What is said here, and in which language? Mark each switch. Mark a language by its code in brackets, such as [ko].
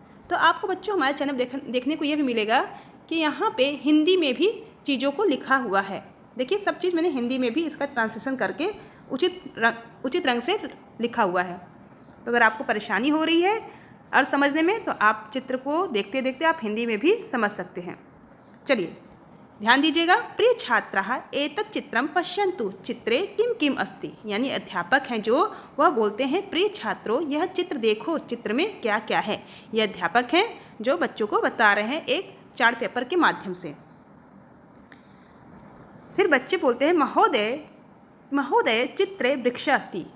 [hi] तो आपको बच्चों हमारे चैनल देखने को यह भी मिलेगा कि यहाँ पे हिंदी में भी चीज़ों को लिखा हुआ है। देखिए सब चीज़ मैंने हिंदी में भी इसका ट्रांसलेशन करके उचित रंग से लिखा हुआ है। तो अगर आपको परेशानी हो रही है अर्थ समझने में तो आप चित्र को देखते देखते आप हिंदी में भी समझ सकते हैं। चलिए ध्यान दीजिएगा। [sa] प्रिय छात्राः एतत् चित्रम पश्यन्तु चित्रे किम किम अस्ति। [hi] यानी अध्यापक हैं जो वह बोलते हैं, प्रिय छात्रों यह चित्र देखो, चित्र में क्या क्या है। यह अध्यापक हैं जो बच्चों को बता रहे हैं एक चार्ट पेपर के माध्यम से। फिर बच्चे बोलते हैं, [sa] महोदय महोदय चित्रे वृक्ष अस्ति।